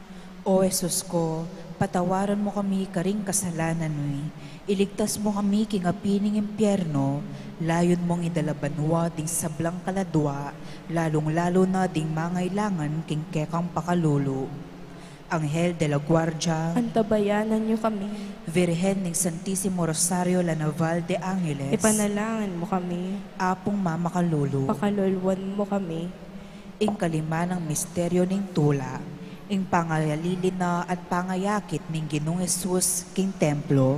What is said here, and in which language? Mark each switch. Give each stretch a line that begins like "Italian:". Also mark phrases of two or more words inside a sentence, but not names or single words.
Pampanga: O Jesus ko, patawaran mo kami karing kasalanan mo. Iligtas mo kami king apining impyerno, layon mong idalabanwa ding sablang kaladwa, lalong-lalo na ding mangailangan king kekang pakalulu.
Spanish: Anghel de la Guardia,
Pampanga: Antabayanan niyo kami. Virhen ng Santissimo Rosario La Naval de Angeles, Ipanalangin mo kami. Apong Mama Kalulu, Pakaluluwan mo kami. ing kalima ng misteryo ning tula, ing pangayalili na at pangayakit ning Ginoong Hesus king templo,